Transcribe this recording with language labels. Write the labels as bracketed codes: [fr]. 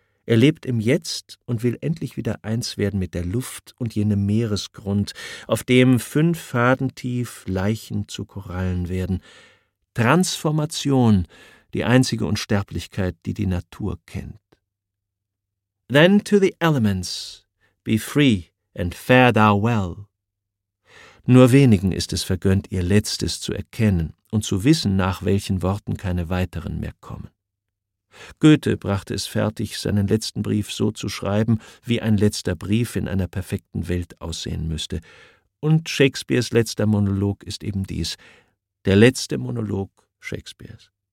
[de] Er lebt im Jetzt und will endlich wieder eins werden mit der Luft und jenem Meeresgrund, auf dem 5 Faden tief Leichen zu Korallen werden. Transformation, die einzige Unsterblichkeit, die die Natur kennt. [en] Then to the elements, be free and fare thou well. [de] Nur wenigen ist es vergönnt, ihr Letztes zu erkennen und zu wissen, nach welchen Worten keine weiteren mehr kommen. Goethe brachte es fertig, seinen letzten Brief so zu schreiben, wie ein letzter Brief in einer perfekten Welt aussehen müsste. Und Shakespeares letzter Monolog ist eben dies, der letzte Monolog Shakespeares.